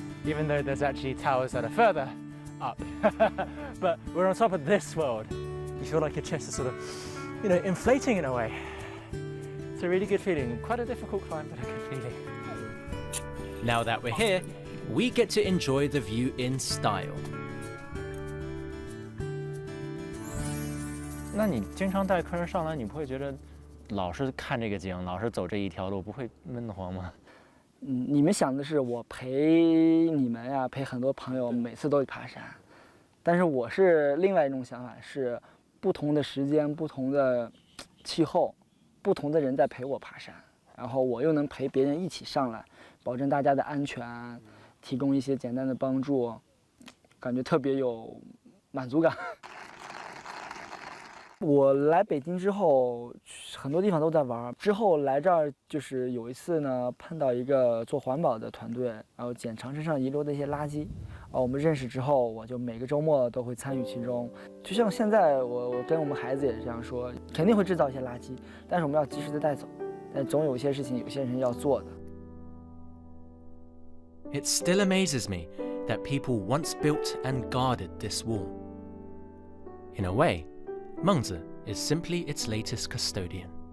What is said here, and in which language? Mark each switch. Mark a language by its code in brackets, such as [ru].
[en] Even though there's actually towers that are further up. But we're on top of this world. You feel like your chest is sort of, you know, inflating in a way. It's a really good feeling. Quite a difficult climb, but a good feeling. Now that we're here, we get to enjoy the view in style. [zh] 那你经常带客人上来，你不会觉得老是看这个景，老是走这一条路，不会闷得慌吗？你们想的是我陪你们呀，陪很多朋友每次都去爬山，但是我是另外一种想法，是不同的时间、不同的气候、不同的人在陪我爬山，然后我又能陪别人一起上来，保证大家的安全，提供一些简单的帮助，感觉特别有满足感。我来北京之后，很多地方都在玩。之后来这儿就是有一次呢，碰到一个做环保的团队，然后捡长城上遗留的一些垃圾。我们认识之后，我就每个周末都会参与其中。就像现在我跟我们孩子也是这样说，肯定会制造一些垃圾，但是我们要及时的带走。但总有一些事情，有些人要做的。 [en] It still amazes me that people once built and guarded this wall. In a way, Mengzi is simply its latest custodian.